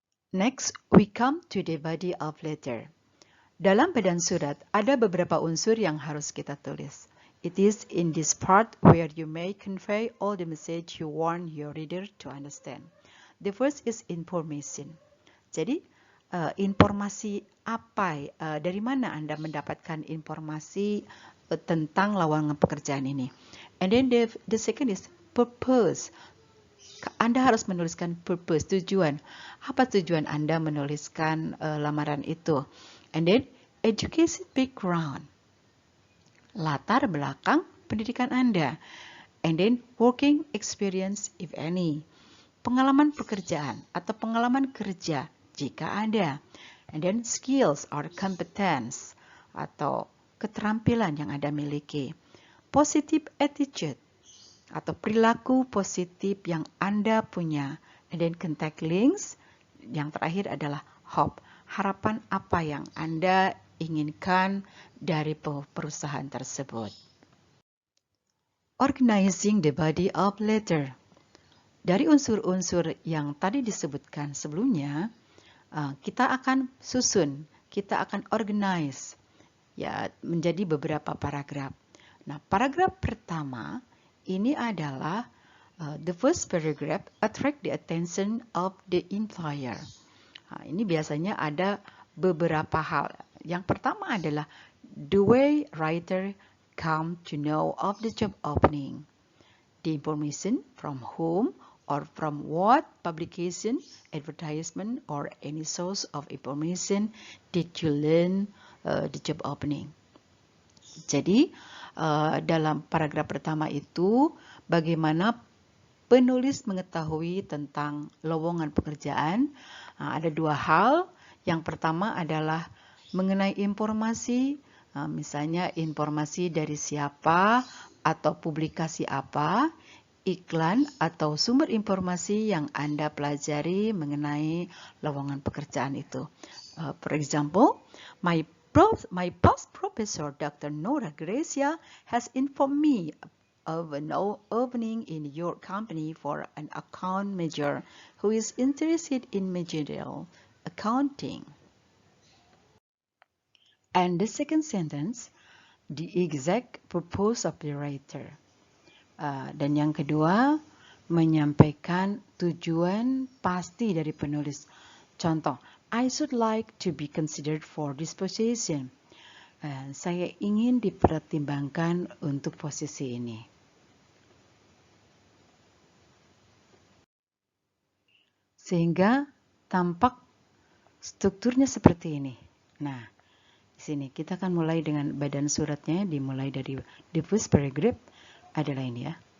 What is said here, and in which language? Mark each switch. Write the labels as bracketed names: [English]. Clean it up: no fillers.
[English] Next, we come to the body of letter. [Indonesian] Dalam badan surat, ada beberapa unsur yang harus kita tulis. [English] It is in this part where you may convey all the message you want your reader to understand. The first is information. [Indonesian] Jadi, informasi apa, dari mana Anda mendapatkan informasi tentang lowongan pekerjaan ini. [English] And then the second is purpose. [Indonesian] Anda harus menuliskan purpose, tujuan. Apa tujuan Anda menuliskan lamaran itu? [English] And then education background. [Indonesian] Latar belakang pendidikan Anda. [English] And then working experience if any. [Indonesian] Pengalaman pekerjaan atau pengalaman kerja jika ada. [English] And then skills or competence [Indonesian] atau keterampilan yang Anda miliki. [English] Positive attitude [Indonesian] atau perilaku positif yang Anda punya. [English] And then contact links. [Indonesian] Yang terakhir adalah hope. Harapan apa yang Anda inginkan dari perusahaan tersebut. [English] Organizing the body of letter. [Indonesian] Dari unsur-unsur yang tadi disebutkan sebelumnya, kita akan susun, kita akan organize ya menjadi beberapa paragraf. Nah, paragraf pertama ini adalah [English] the first paragraph attract the attention of the employer. [Indonesian] Nah, ini biasanya ada beberapa hal. Yang pertama adalah [English] the way writer come to know of the job opening. The information from whom, or from what publication, advertisement, or any source of information did you learn the job opening. [Indonesian] Jadi, dalam paragraf pertama itu, bagaimana penulis mengetahui tentang lowongan pekerjaan. Ada dua hal. Yang pertama adalah mengenai informasi, misalnya informasi dari siapa atau publikasi apa, iklan atau sumber informasi yang Anda pelajari mengenai lowongan pekerjaan itu. [English] For example, my past professor, Dr. Nora Gracia, has informed me of an opening in your company for an account manager who is interested in managerial accounting. And the second sentence, the exact purpose of the writer. [Indonesian] Dan yang kedua, menyampaikan tujuan pasti dari penulis. [English] Contoh, I should like to be considered for this position. [Indonesian] Saya ingin dipertimbangkan untuk posisi ini. Sehingga tampak strukturnya seperti ini. Nah, di sini kita akan mulai dengan badan suratnya, dimulai dari [English] the first paragraph [Indonesian] adalah ini ya.